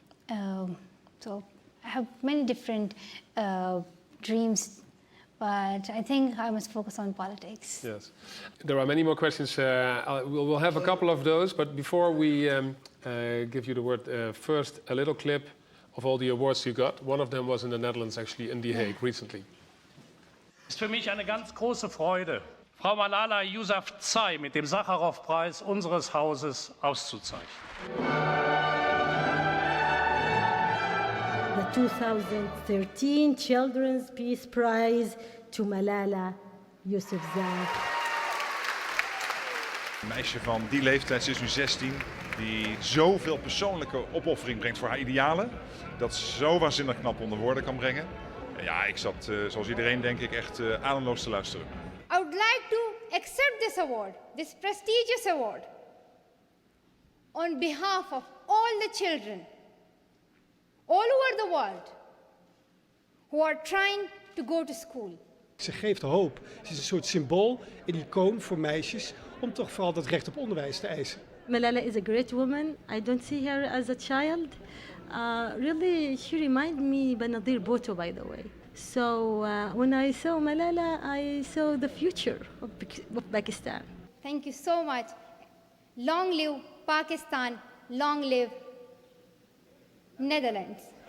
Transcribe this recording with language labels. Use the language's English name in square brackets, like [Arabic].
[English] So I have many different dreams. But I think I must focus on politics. Yes. There are many more questions. We'll have a couple of those. But before we give you the word, first a little clip of all the awards you got. One of them was in the Netherlands, actually, in The Hague, recently. [German] Es ist für mich eine ganz große Freude, Frau Malala Yousafzai mit dem Sacharow-Preis unseres Hauses auszuzeichnen. [English] The 2013 Children's Peace Prize to Malala Yousafzai. [Dutch] Een meisje van die leeftijd, ze is nu 16, die zoveel persoonlijke opoffering brengt voor haar idealen, dat zo waanzinnig knap onder woorden kan brengen. En ja, ik zat, zoals iedereen denk ik, echt ademloos te luisteren. [English] I would like to accept this award, this prestigious award, on behalf of all the children all over the world who are trying to go to school. [Dutch] Ze geeft hoop. Ze is een soort symbool, een icoon voor meisjes, om toch vooral dat recht op onderwijs te eisen. [English] Malala is a great woman. I don't see her as a child. Really, she reminded me Banadir Bhutto, by the way. So when I saw Malala, I saw the future of Pakistan. Thank you so much. Long live Pakistan, long live Netherlands.